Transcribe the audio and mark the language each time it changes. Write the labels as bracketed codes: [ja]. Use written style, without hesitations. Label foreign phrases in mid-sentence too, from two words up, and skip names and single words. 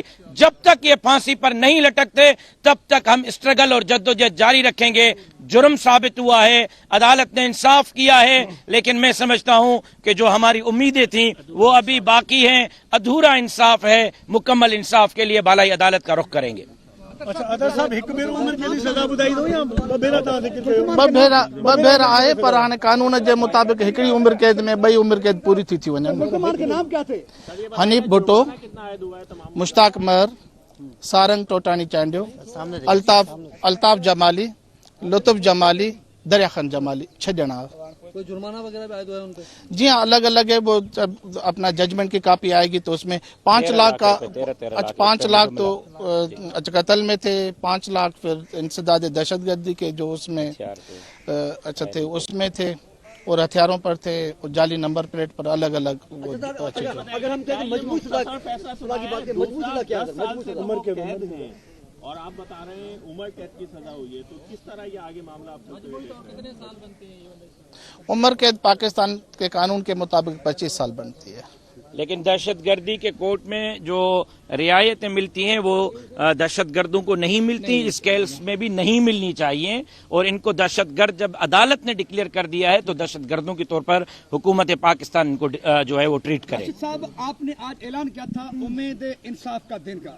[ur] جب تک یہ پھانسی پر نہیں لٹکتے تب تک ہم سٹرگل اور جدوجہد جاری رکھیں گے. جرم ثابت ہوا ہے، عدالت نے انصاف کیا ہے، لیکن میں سمجھتا ہوں کہ جو ہماری امیدیں تھیں وہ ابھی باقی ہیں. ادھورا انصاف ہے، مکمل انصاف کے لیے بالائی عدالت کا رخ کریں گے. [sd] अच्छा, अदर साहब हिक भेरो उम्र कैदी सजा ॿुधाई अथव या ॿ भेरा आहे, पर हाणे कानून जे मुताबिक़ हिकिड़ी उम्र कैद में 2 उम्र कैद पूरी थी वञनि। [ur] نام کیا تھے? हनीफ भुट्टो, मुश्ताक महर, सारंग टोटानी चांडियो, अल्ताफ जमाली, लुत्फ जमाली, दरिया खान जमाली, 6 ॼणा। کوئی جرمانہ وغیرہ بھی آیا ہے ان پے? جی ہاں، الگ الگ ہے. وہ اپنا ججمنٹ کی کاپی آئے گی تو اس میں 5 لاکھ کا، 5 لاکھ تو قتل میں تھے، 5 لاکھ پھر انسداد دہشت گردی کے جو اس میں اچھا تھے اس میں تھے، اور ہتھیاروں پر تھے، اور جعلی [en] number plate [ur] پر الگ الگ. اگر ہم کہیں مضبوط سزا کی بات کریں، مضبوط سزا کیا ہے? مضبوط عمر کے اور آپ بتا رہے ہیں عمر قید کی سزا ہوئی ہے، تو کس طرح یہ آگے معاملہ آپ کتنے سال بنتے ہیں? عمر قید پاکستان کے قانون کے مطابق 25 سال بنتی ہے. لیکن دہشت گردی کے کورٹ میں جو رعایتیں ملتی ہیں وہ دہشت گردوں کو نہیں ملتی، اس کیس میں بھی نہیں ملنی چاہیے، اور ان کو دہشت گرد جب عدالت نے ڈکلیئر کر دیا ہے تو دہشت گردوں کے طور پر حکومت پاکستان ان کو جو ہے وہ ٹریٹ کرے۔ راشد صاحب، آپ نے آج اعلان کیا تھا امید انصاف کا دن کا،